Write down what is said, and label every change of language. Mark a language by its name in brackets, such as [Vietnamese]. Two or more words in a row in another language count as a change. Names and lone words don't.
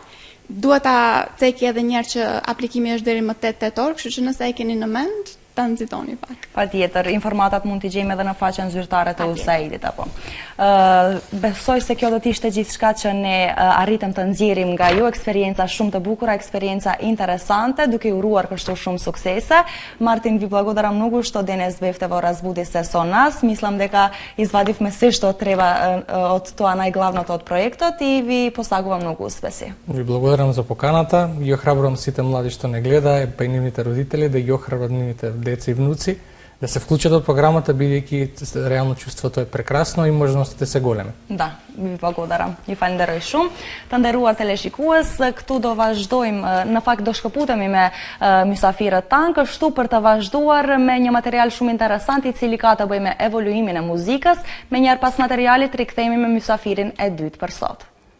[Albanian] Duhet ta ceki edhe njerë që aplikimi është deri më 8 tetor, kështu që nëse e keni në mend, ta nxitoni pak. Patjetër, informatat mund t'i gjejmë edhe në faqen zyrtare të USAID-it apo. Besoj se kjo do të ishte gjithçka që ne arritëm të nxjerrim nga ju, eksperjenca shumë të bukura, eksperjenca interesante, duke ju uruar kështu shumë suksese. [Macedonian] Martin, vi благодарам много, што денес бевте во разбуди се со нас. Мислам дека извадивме се што треба од тоа најглавното од проектот и ви посагувам многу успеси. Ви благодарам за поканата. Ги охрабрувам сите млади што не гледа, па и нивните родители да ги охрабрат нивните деца и внуци да се вклучат од програмата, бидејќи реално чувството е прекрасно и можностите се големи. Да, ви благодарам. [Albanian] Ju falenderoj shumë. Të nderuar teleshikues, këtu do vazhdojmë, në fakt do shkëputemi me mysafirët tanë, kështu për të vazhduar me një material shumë interesant i cili ka të bëjë me evoluimin e muzikës, me njëherë pas materialit rikthehemi me mysafirin e dytë për sot.